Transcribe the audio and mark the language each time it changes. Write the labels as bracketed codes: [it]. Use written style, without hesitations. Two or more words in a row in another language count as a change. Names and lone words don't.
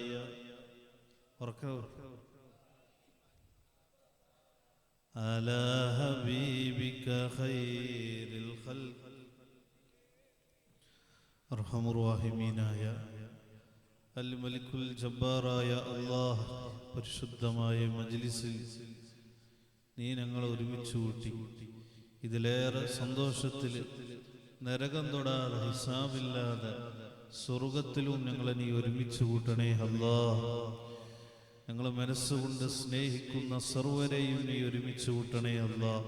[ar] على حبيبك خير الخلق أرحم الراحمين يا الملك الجبار يا الله. [ml] പരിശുദ്ധമായ മജ്ലിസിൽ നീ ഞങ്ങളെ ഒരുമിച്ച് കൂട്ടി ഇതിലേറെ സന്തോഷത്തിൽ നരകം തൊടാതെ ഹിസാബില്ലാതെ സ്വർഗത്തിലും ഞങ്ങളെ നീ ഒരുമിച്ച് കൂട്ടണേ അല്ലാഹ്. ഞങ്ങളെ മനസ്സുകൊണ്ട് സ്നേഹിക്കുന്ന സർവരെയും നീ ഒരുമിച്ച് കൂട്ടണേ അല്ലാഹ്.